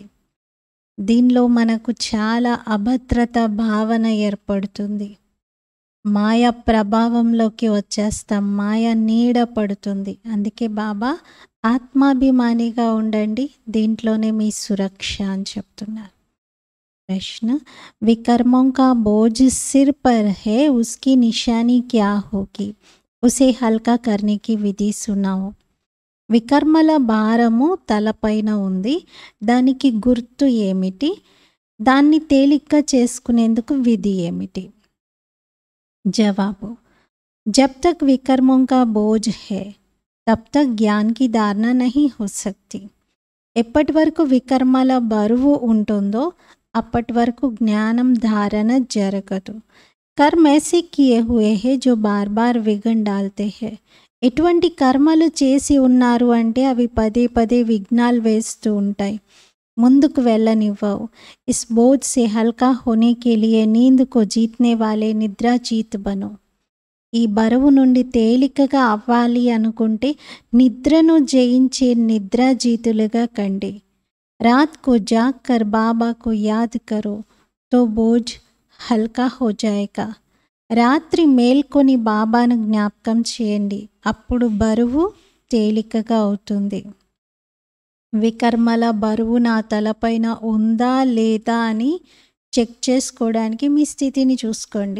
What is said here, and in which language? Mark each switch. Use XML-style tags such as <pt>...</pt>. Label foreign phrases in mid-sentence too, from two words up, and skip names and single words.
<te>దీనిలో మనకు చాలా అభద్రత భావన ఏర్పడుతుంది. మాయ ప్రభావంలోకి వచ్చేస్తాం, మాయ నీడ పడుతుంది. అందుకే బాబా ఆత్మాభిమానిగా ఉండండి, దీంట్లోనే మీ సురక్ష అని చెప్తున్నారు.</te> <hi>प्रश्न, विकर्मों का बोझ सिर पर है, उसकी निशानी क्या होगी? उसे हल्का करने की विधि सुनाओ.</hi> <te>వికర్మల భారము తలపైన ఉంది, దానికి గుర్తు ఏమిటి? దాన్ని తేలిగ్గా చేసుకునేందుకు విధి ఏమిటి? జవాబు,</te> <hi>जब तक विकर्मों का बोझ है तब तक ज्ञान की धारणा नहीं हो सकती.</hi> <te>ఎప్పటి వరకు వికర్మల బరువు ఉంటుందో అప్పటి వరకు జ్ఞానం ధారణ జరగదు.</te> <hi>కర్మ ऐसे किए हुए हैं जो बार बार विघ्न डालते हैं.</hi> <te>ఎటువంటి కర్మలు చేసి ఉన్నారు అంటే అవి పదే పదే విఘ్నాలు వేస్తూ ఉంటాయి, ముందుకు వెళ్ళనివ్వవు.</te> <hi>इस बोझ से हल्का होने के लिए नींद को जीतने वाले निद्रा जीत बनो.</hi> <te>ఈ బరువు నుండి తేలికగా అవ్వాలి అనుకుంటే నిద్రను జయించే నిద్రాజీతులుగా కండి.</te> <hi>रात को जाग कर बाबा को याद करो तो बोझ हल्का हो जाएगा.</hi> <te>రాత్రి మేల్కొని బాబాను జ్ఞాపకం చేయండి, అప్పుడు బరువు తేలికగా అవుతుంది. వికర్మల బరువు నా తలపైన ఉందా లేదా అని చెక్ చేసుకోవడానికి మీ స్థితిని చూసుకోండి.</te>